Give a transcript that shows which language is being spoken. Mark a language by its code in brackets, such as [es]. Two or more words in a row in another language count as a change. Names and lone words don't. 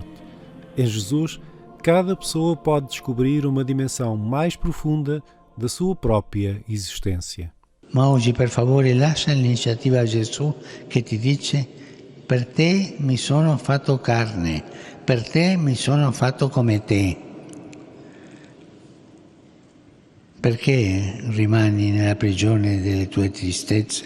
[pt] Em Jesus, cada pessoa pode descobrir uma dimensão mais profunda da sua própria existência. [it] Ma oggi, per favore, lascia l'iniziativa a Gesù che ti dice: per te mi sono fatto carne, per te mi sono fatto come te. Perché rimani nella prigione delle tue tristezze?